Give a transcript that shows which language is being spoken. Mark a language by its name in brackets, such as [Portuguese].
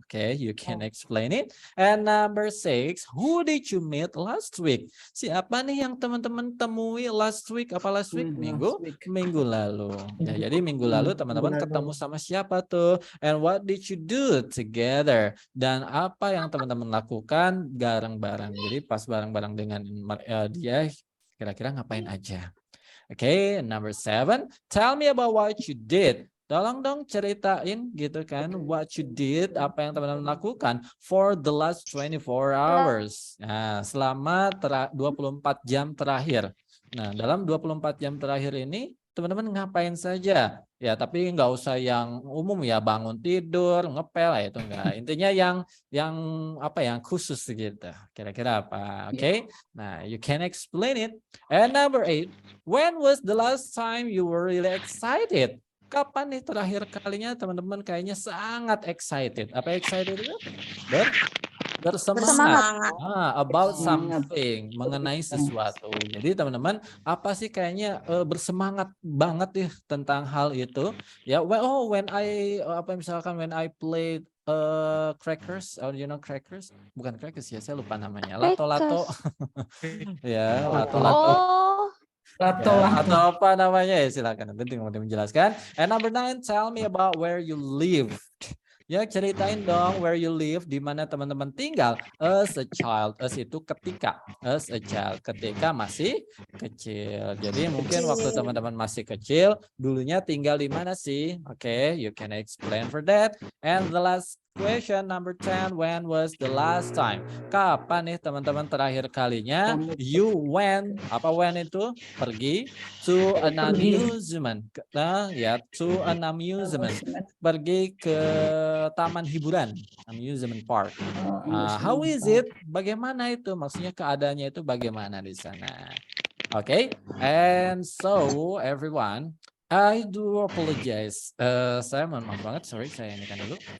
[English] Okay, you can explain it. And number 6, who did you meet last week? [Indonesian] Siapa nih yang teman-teman temui [English] last week? [Indonesian] Apa last week? Minggu lalu. Ya, jadi minggu lalu teman-teman ketemu sama siapa tuh? [English] And what did you do together? [Indonesian] Dan apa yang teman-teman lakukan bareng-bareng? Jadi pas bareng-bareng dengan dia, kira-kira ngapain aja? [English] Oke, number 7. Tell me about what you did. [Indonesian] Tolong dong ceritain gitu kan, [English] what you did, [Indonesian] apa yang teman-teman lakukan [English] for the last 24 hours. [Indonesian] Nah, selama 24 jam terakhir. Nah, dalam 24 jam terakhir ini teman-teman ngapain saja? Ya, tapi nggak usah yang umum ya, bangun tidur, ngepel ya, itu enggak. Intinya yang apa yang khusus gitu. Kira-kira apa? [English] Oke. Nah, you can explain it. And number 8, when was the last time you were really excited? [Indonesian] Kapan nih terakhir kalinya teman-teman kayaknya sangat excited? Apa excited itu? Bersemangat. [English] About something, [Indonesian] mengenai sesuatu. Jadi teman-teman, apa sih kayaknya bersemangat banget ya tentang hal itu? Ya, [English] when I played crackers, oh you know crackers? [Indonesian] Bukan crackers ya, saya lupa namanya. Lato-lato. Ya, lato-lato. Oh, Ya, atau apa namanya ya, silakan nanti mau menjelaskan. [English] And number 9, tell me about where you live. [Indonesian] Ya, ceritain dong [English] where you live, [Indonesian] di mana teman-teman tinggal [English] as a child. [Indonesian] As itu ketika, [English] as a child, [Indonesian] ketika masih kecil. Jadi mungkin waktu teman-teman masih kecil, dulunya tinggal di mana sih? [English] Oke, you can explain for that. And the last question, number 10, when was the last time? [Indonesian] Kapan nih teman-teman terakhir kalinya [English] you went, [Indonesian] apa went itu? [English] Pergi to an amusement. Nah, ya, to an amusement. [Indonesian] Pergi ke taman hiburan, amusement park. [English] How is it? [Indonesian] Bagaimana itu? Maksudnya keadaannya itu bagaimana di sana? [English] Okay, and so everyone, I do apologize. [Indonesian] Saya mohon maaf banget, sorry, saya ini kan dulu.